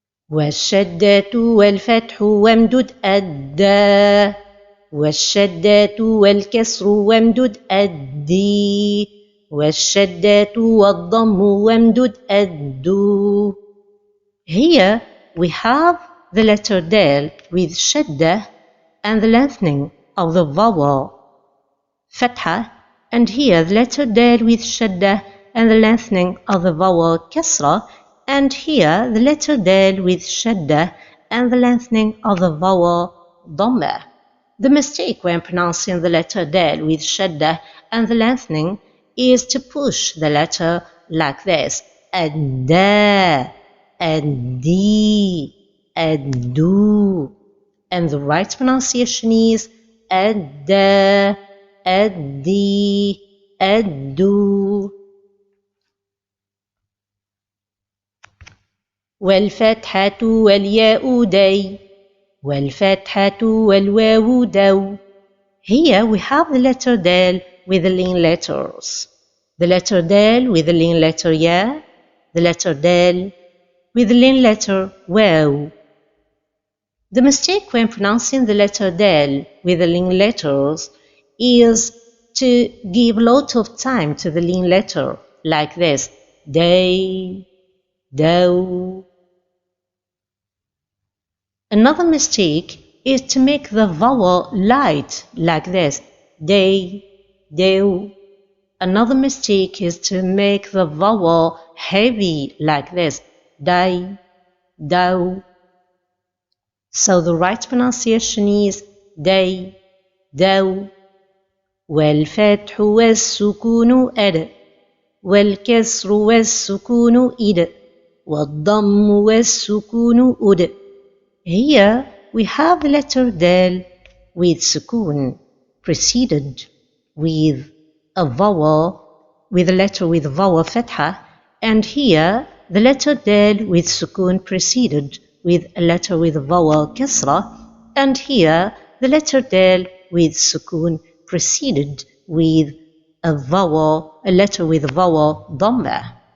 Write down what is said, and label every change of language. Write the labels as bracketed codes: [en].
[ar] والشدة والفتح وامدد الدا والشدة والكسر وامدد الدي والشدة والضم وامدد الدو. [en] Here we have the letter daal with shadda and the lengthening of the vowel fatha, and here the letter daal with shadda and the lengthening of the vowel kasra, and here the letter daal with shadda and the lengthening of the vowel dhamma. The mistake when pronouncing the letter daal with shadda and the lengthening is to push the letter like this, adda, addi, addu, and the right pronunciation is adda, addi, addu. [ar] والفتحة والياء دي والفتحة والواو دو. [en] Here we have the letter daal with the lean letters. The letter daal with the lean letter ya, the letter daal with the lean letter waw. The mistake when pronouncing the letter daal with the lean letters is to give a lot of time to the lean letter like this, day, do. Another mistake is to make the vowel light like this, day, do. Another mistake is to make the vowel heavy like this, day, do. So the right pronunciation is day, do. [ar] والفتح والسكون أد والكسر والسكون إد والضم والسكون أد. [en] Here we have the letter daal with sukun preceded with a vowel, with a letter with vowel fatha, and here the letter daal with sukun preceded with a letter with vowel kasra, and here the letter daal with sukun preceded with a letter with vowel dhamma.